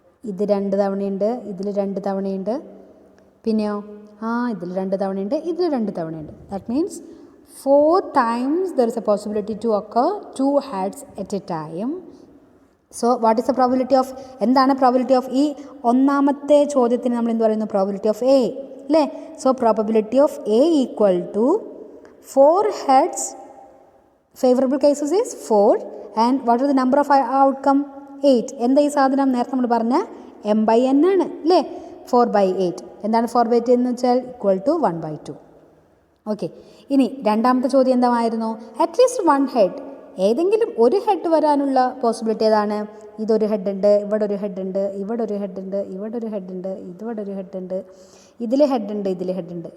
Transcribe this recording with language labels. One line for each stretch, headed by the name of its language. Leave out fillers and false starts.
Malayalam: ഇത് 2 തവണയുണ്ട്, ഇതിൽ 2 തവണയുണ്ട്, പിന്നെയോ ഇതിൽ 2 തവണയുണ്ട്, ഇതിൽ 2 തവണയുണ്ട്.
English: That means 4 times there is a possibility to occur 2 heads at a time. So what is the probability of,
Malayalam: എന്താണ് probability of ഈ ഒന്നാമത്തെ ചോദ്യത്തിന് നമ്മൾ എന്ത് പറയുന്നു, പ്രോബിലിറ്റി ഓഫ് എ അല്ലേ.
English: So probability of A equal to 4 heads, favorable cases is 4, and what is the number of outcome, 8.
Malayalam: എന്താ ഈ സാധനം, നേരത്തെ നമ്മൾ പറഞ്ഞ m/n ആണ് അല്ലേ, 4/8. എന്താണ് 4/8 എന്ന് വെച്ചാൽ = 1/2. ഓക്കെ, ഇനി രണ്ടാമത്തെ ചോദ്യം എന്തായിരുന്നു, അറ്റ്ലീസ്റ്റ് 1 ഹെഡ്, ഏതെങ്കിലും ഒരു ഹെഡ് വരാനുള്ള പോസിബിലിറ്റി ഏതാണ്. ഇതൊരു ഹെഡ് ഉണ്ട്, ഇവിടെ ഒരു ഹെഡ് ഉണ്ട്, ഇവിടെ ഒരു ഹെഡ് ഉണ്ട്, ഇവിടെ ഒരു ഹെഡ് ഉണ്ട്, ഇവിടെ ഒരു ഹെഡ് ഉണ്ട്, ഇതിൽ ഹെഡ് ഉണ്ട്, ഇതിൽ ഹെഡ് ഉണ്ട്.